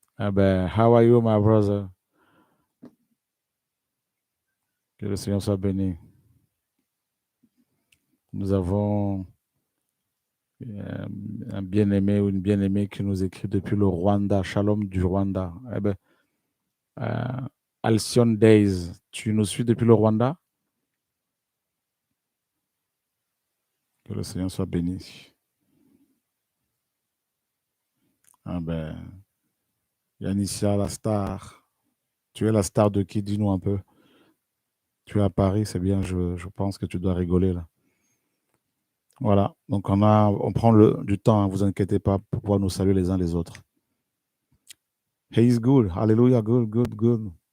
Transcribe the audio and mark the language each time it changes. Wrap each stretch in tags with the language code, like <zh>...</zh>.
<en>Ah ben, how are you, my brother?</en> <fr>Que le Seigneur soit béni. Nous avons un bien-aimé ou une bien-aimée qui nous écrit depuis le Rwanda, Shalom du Rwanda. Eh ben, Alcyon Days, tu nous suis depuis le Rwanda? Que le Seigneur soit béni. Ah ben, Yanicia, la star. Tu es la star de qui? Dis-nous un peu. Tu es à Paris, c'est bien, je pense que tu dois rigoler là. Voilà, donc on prend du temps, ne vous inquiétez pas, pour pouvoir nous saluer les uns les autres.</fr> <en>He is good, hallelujah, good, good, good.</en>